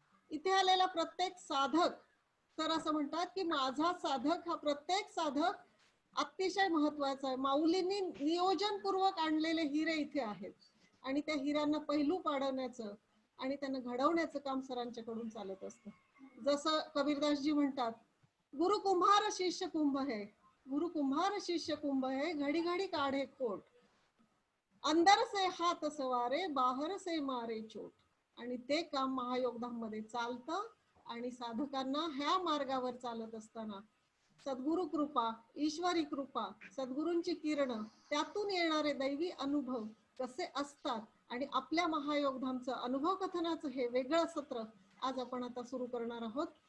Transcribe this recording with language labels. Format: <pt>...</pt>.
<mr>इथे आलेला प्रत्येक साधक सर असं म्हणतात की माझा साधक हा प्रत्येक साधक अतिशय महत्वाचा आहे. माऊलींनी नियोजनपूर्वक आणलेले हिरे इथे आहेत आणि त्या हिऱ्यांना पैलू पाडवण्याचं आणि त्यांना घडवण्याचं काम सरांच्याकडून चालत असतं. जसं कबीरदासजी म्हणतात,</mr> <hi>गुरु कुंभार शिष्य कुंभ है, गुरु कुंभार शिष्य कुंभ है, घड़ी घड़ी काढ़े कोट, अंदर से हाथ सवारे बाहर से मारे चोट.</hi> <mr>आणि ते काम महायोगधाममध्ये चालतं. आणि साधकांना ह्या मार्गावर चालत असताना सद्गुरु कृपा, ईश्वरी कृपा, सद्गुरूंची किरण, त्यातून येणारे दैवी अनुभव कसे असतात आणि आपल्या महायोगधामचं अनुभव कथनाचं हे वेगळं सत्र आज आपण आता सुरू करणार आहोत.</mr>